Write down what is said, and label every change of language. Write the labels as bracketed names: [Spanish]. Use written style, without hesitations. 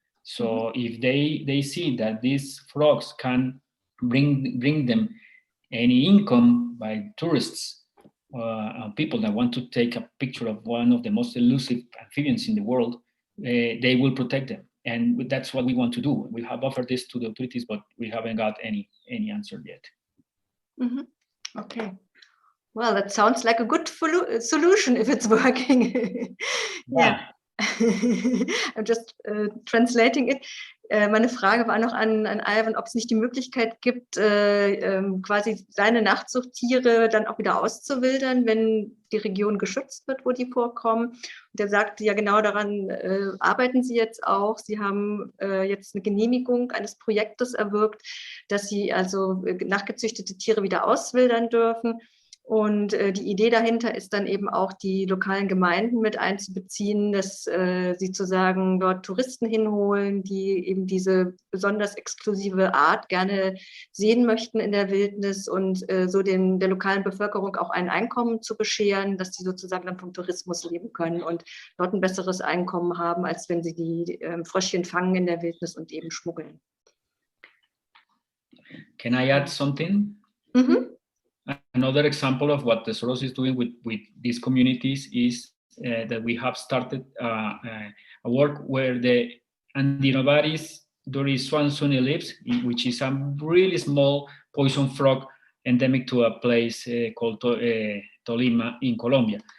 [English] So if they see that these frogs can bring them any income by tourists, people that want to take a picture of one of the most elusive amphibians in the world, they will protect them. And that's what we want to do. We have offered this to the authorities, but we haven't got any answer yet. Mm-hmm. Okay. Well, that sounds like a good solution if it's working. Yeah. I'm just translating it. [German] Meine Frage war noch an Ivan, ob es nicht die Möglichkeit gibt, quasi seine Nachzuchttiere dann auch wieder auszuwildern, wenn die Region geschützt wird, wo die vorkommen. Und er sagte, ja genau daran arbeiten Sie jetzt auch. Sie haben jetzt eine Genehmigung eines Projektes erwirkt, dass Sie also nachgezüchtete Tiere wieder auswildern dürfen. Und die Idee dahinter ist dann eben auch, die lokalen Gemeinden mit einzubeziehen, dass sie sozusagen dort Touristen hinholen, die eben diese besonders exklusive Art gerne sehen möchten in der Wildnis und so der lokalen Bevölkerung auch ein Einkommen zu bescheren, dass sie sozusagen dann vom Tourismus leben können und dort ein besseres Einkommen haben, als wenn sie die Fröschchen fangen in der Wildnis und eben schmuggeln. [English] Can I add something? Mhm. Another example of what the Soros is doing with these communities is that we have started a work where the Andinobaris Doris swansoni lives, which is a really small poison frog endemic to a place called Tolima in Colombia.